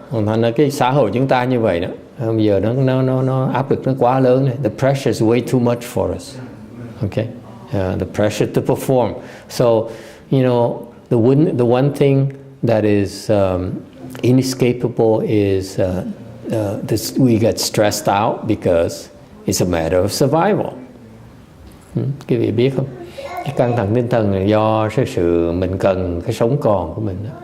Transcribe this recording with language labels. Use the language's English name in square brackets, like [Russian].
[Vietnamese] Thành ra cái xã hội chúng ta như vậy đó, bây giờ nó áp lực nó quá lớn này. [English] The pressure is way too much for us. Okay, the pressure to perform. So you know the one thing that is inescapable is we get stressed out because it's a matter of survival. [Vietnamese] Quý vị biết không? Cái căng thẳng tinh thần là do sự mình cần cái sống còn của mình.